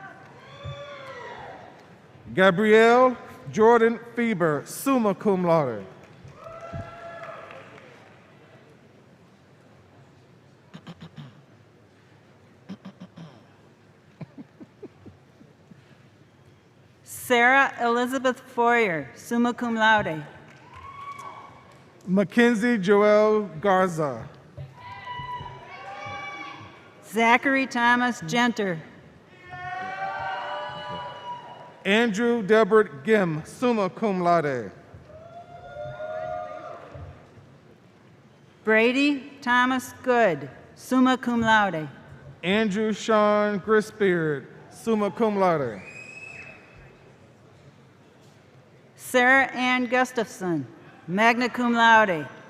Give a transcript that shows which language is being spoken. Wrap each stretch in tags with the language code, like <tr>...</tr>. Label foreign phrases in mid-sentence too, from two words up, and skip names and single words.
<en>Gabrielle Jordan Feber,</en> <la>summa cum laude.</la> <en>Sarah Elizabeth Foyer,</en> <la>summa cum laude.</la> <en>Mackenzie Joel Garza. Zachary Thomas Genter. Andrew Delbert Gim,</en> <la>summa cum laude.</la> <en>Brady Thomas Good,</en> <la>summa cum laude.</la> <en>Andrew Sean Grisbeard,</en> <la>summa cum laude.</la> <en>Sarah Ann Gustafson,</en> <la>magna cum laude.</la>